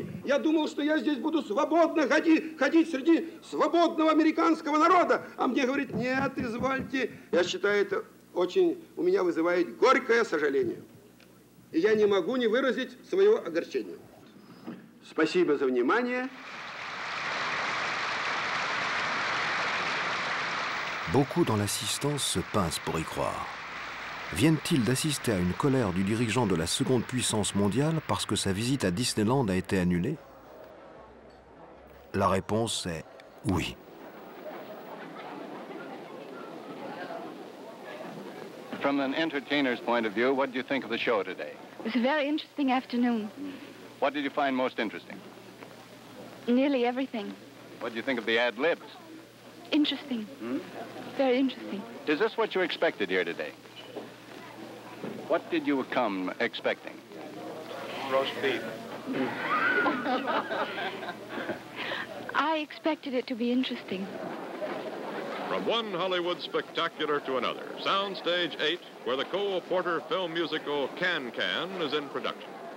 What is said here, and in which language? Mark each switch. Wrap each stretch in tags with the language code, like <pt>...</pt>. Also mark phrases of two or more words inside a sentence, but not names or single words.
<ru>Я думал, что я здесь буду свободно ходить среди свободного американского народа. А мне говорит, нет, извольте. Я считаю, это очень у меня вызывает горькое сожаление. И я не могу не выразить своего огорчения. Спасибо за внимание.</ru> <fr>Beaucoup dans l'assistance se pincent pour y croire. Viennent-ils d'assister à une colère du dirigeant de la seconde puissance mondiale parce que sa visite à Disneyland a été annulée? La réponse est oui.</fr> <en>From an entertainer's point of view, what do you think of the show today? It was a very interesting afternoon. What did you find most interesting? Nearly everything. What do you think of the ad-libs? Interesting. Very interesting. Is this what you expected here today? What did you come expecting? Roast beef. I expected it to be interesting. From one Hollywood spectacular to another, Soundstage 8, where the Cole Porter film musical Can-Can is in production.</en>